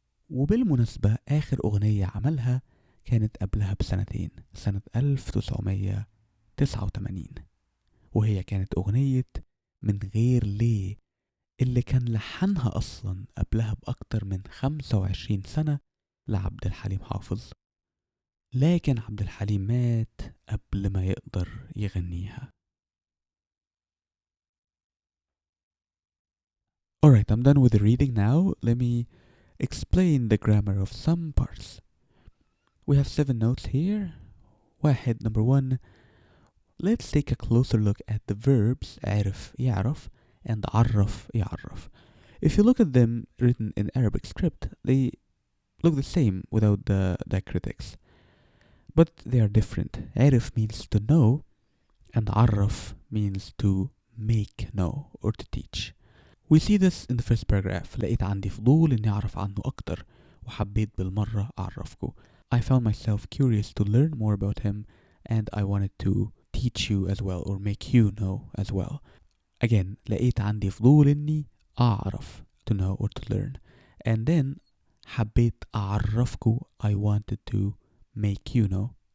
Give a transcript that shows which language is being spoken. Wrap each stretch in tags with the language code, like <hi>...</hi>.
<ar>وبالمناسبة آخر أغنية عملها كانت قبلها بسنتين، سنة 1989، وهي كانت أغنية من غير ليه، اللي كان لحنها أصلا قبلها بأكتر من 25 سنة لعبد الحليم حافظ، لكن عبد الحليم مات قبل ما يقدر يغنيها.</ar> <en>Alright, I'm done with the reading now. Let me explain the grammar of some parts. We have 7 notes here. واحد, number 1. Let's take a closer look at the verbs عرف يعرف and عرف يعرف. If you look at them written in Arabic script, they look the same without the diacritics, but they are different. عرف means to know, and عرف means to make know or to teach. We see this in the first paragraph.</en> <ar>لقيت عندي فضول إني أعرف عنه أكتر، وحبيت بالمرة أعرفكو.</ar> <en>I found myself curious to learn more about him, and I wanted to teach you as well or make you know as well. Again,</en> <ar>لقيت عندي فضول إني أعرف,</ar> <en>to know or to learn. And then</en> <ar>حبيت أعرفكو,</ar> <en>I wanted to make you know.</en>